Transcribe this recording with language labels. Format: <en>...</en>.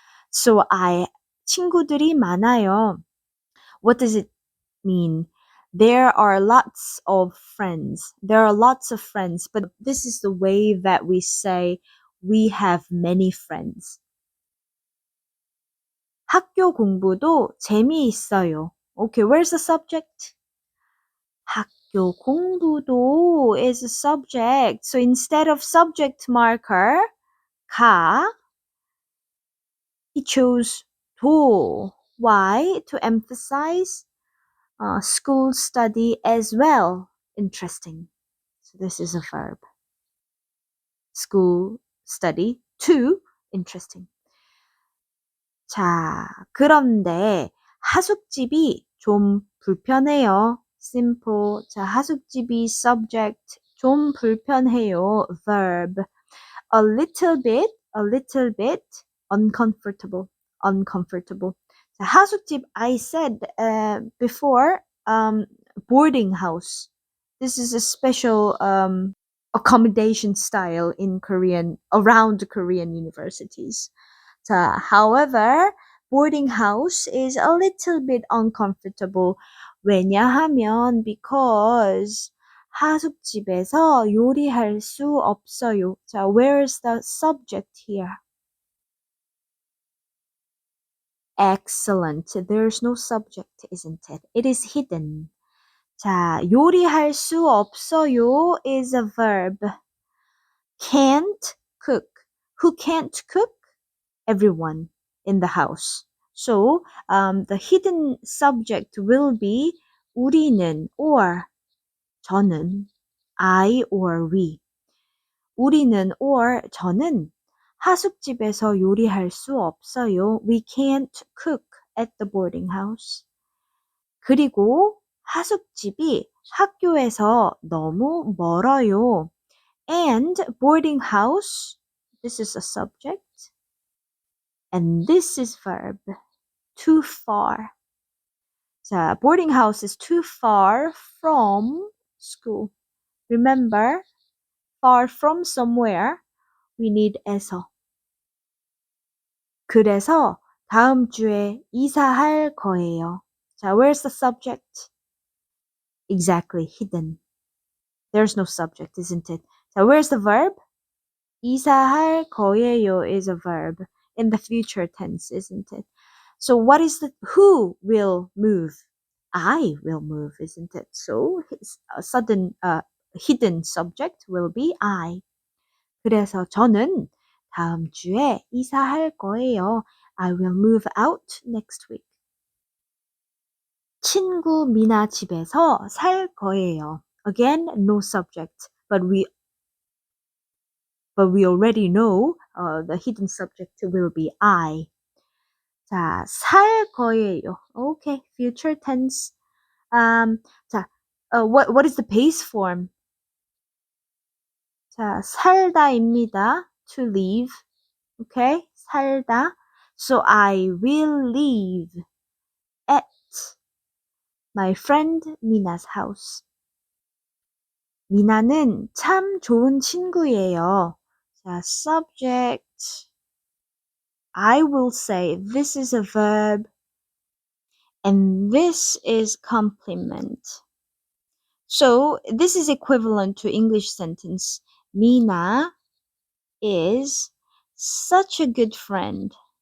<en>So</en> <ko>친구들이 많아요.</ko> <en>What does it mean? There are lots of friends. There are lots of friends, but this is the way that we say we have many friends.</en> <ko>학교 공부도 재미있어요.</ko> <en>Okay, where's the subject?</en> <ko>학교 공부도</ko> <en>is a subject. So instead of subject marker, 가, he chose 도. Why? To emphasize school study as well. Interesting. So this is a verb. School study. To. Interesting.</en> <ko>자, 그런데 하숙집이 좀 불편해요. Simple.</ko> <en>자, 하숙집이 subject.</en> <ko>좀 불편해요. Verb.</ko> <en>A little bit uncomfortable. Uncomfortable. 자, 하숙집, I said before, boarding house. This is a special accommodation style in Korean, around Korean universities. 자, however, boarding house is a little bit uncomfortable.</en> <ko>왜냐하면 because 하숙집에서 요리할 수 없어요.</ko> <en>자, where is the subject here? Excellent. There's no subject, isn't it? It is hidden. 자,</en> <ko>요리할 수 없어요</ko> <en>is a verb. Can't cook. Who can't cook? Everyone in the house. So the hidden subject will be</en> <ko>우리는</ko> <en>or</en> <ko>저는,</ko> <en>I or we.</en> <ko>우리는 or 저는 하숙집에서 요리할 수 없어요.</ko> <en>We can't cook at the boarding house.</en> <ko>그리고 하숙집이 학교에서 너무 멀어요.</ko> <en>And boarding house, this is a subject. And this is verb. Too far. 자, boarding house is too far from school. Remember, far from somewhere, we need 에서.</en> <ko>그래서 다음 주에 이사할 거예요.</ko> <en>자, where's the subject? Exactly, hidden. There's no subject, isn't it? 자, where's the verb?</en> <ko>이사할 거예요</ko> <en>is a verb in the future tense, isn't it? So what is who will move? I will move, isn't it? So his sudden hidden subject will be I.</en> <ko>그래서 저는 다음 주에 이사할 거예요.</ko> <en>I will move out next week.</en> <ko>친구 미나 집에서 살 거예요.</ko> <en>Again, no subject, but we already know the hidden subject will be I.</en> <ko>자, 살 거예요.</ko> <en>Okay, future tense. 자, what is the base form?</en> <ko>자, 살다입니다.</ko> <en>To leave. Okay, 살다. So I will leave at my friend Mina's house.</en> <ko>미나는 참 좋은 친구예요.</ko> <en>자, subject. I will say this is a verb and this is complement. So this is equivalent to English sentence. Mina is such a good friend.</en>